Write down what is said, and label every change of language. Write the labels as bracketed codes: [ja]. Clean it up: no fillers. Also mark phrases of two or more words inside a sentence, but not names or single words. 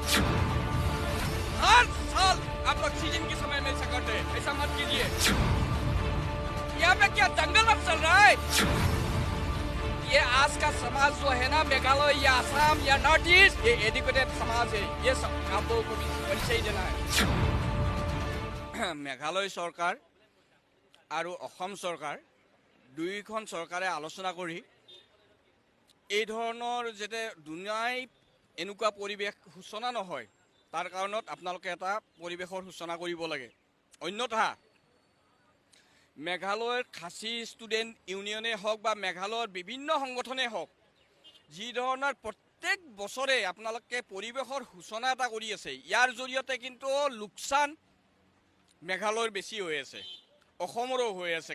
[hi] हर साल आप लोग सीजन के समय में ऐसा करते हैं, ऐसा मत कीजिए। यहाँ पे क्या जंगल अब चल रहा है? ये आज का समाज जो है ना, मेघालय या असम या नॉर्थ ईस्ट, ये एजुकेटेड समाज है। ये सब आप लोगों को भी परिचय देना है। [as] मेघालय सरकार আৰু অসম চৰকাৰ দুইখন চৰকাৰে আলোচনা কৰি এই ধৰণৰ যেতে দুনিয়াই এনেকুৱা পৰিৱেশ সূচনা নহয়, তাৰ কাৰণত আপোনালোকে এটা পৰিৱেশৰ সূচনা কৰিব লাগে। অন্যথা মেঘালয়ৰ খাচী ষ্টুডেণ্ট ইউনিয়নে হওক বা মেঘালয়ৰ বিভিন্ন সংগঠনে হওক, যি ধৰণৰ প্ৰত্যেক বছৰে আপোনালোকে পৰিৱেশৰ সূচনা এটা কৰি আছে, ইয়াৰ জৰিয়তে কিন্তু লোকচান মেঘালয়ৰ বেছি হৈ আছে, অসমৰো হৈ আছে।